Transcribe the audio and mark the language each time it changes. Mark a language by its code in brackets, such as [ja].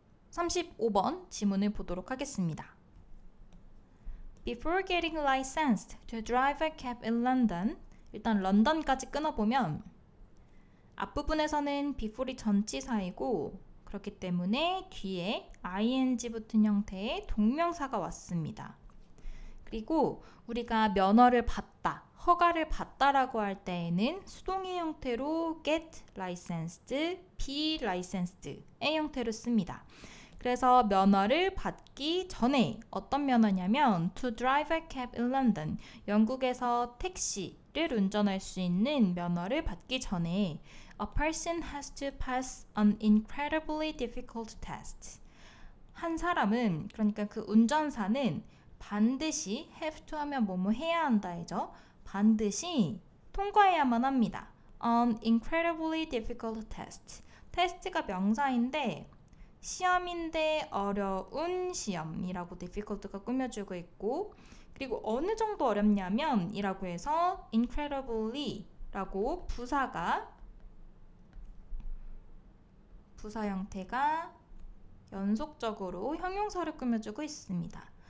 [ko] 35번 지문을 보도록 하겠습니다. [en] Before getting licensed to drive a cab in London, [ko] 일단 런던까지 끊어보면 앞부분에서는 before이 전치사이고 그렇기 때문에 뒤에 ing 붙은 형태의 동명사가 왔습니다. 그리고 우리가 면허를 받다, 허가를 받다라고 할 때에는 수동의 형태로 get licensed, be licensed의 형태로 씁니다. 그래서 면허를 받기 전에 어떤 면허냐면 [en] to drive a cab in London, [ko] 영국에서 택시를 운전할 수 있는 면허를 받기 전에 [en] a person has to pass an incredibly difficult test. [ko] 한 사람은, 그러니까 그 운전사는 반드시 have to 하면 뭐뭐 해야 한다이죠. 반드시 통과해야만 합니다. [en] an incredibly difficult test. [ko] 테스트가 명사인데 시험인데 어려운 시험이라고 difficult가 꾸며주고 있고, 그리고 어느 정도 어렵냐면 이라고 해서 incredibly 라고 부사 형태가 연속적으로 형용사를 꾸며주고 있습니다.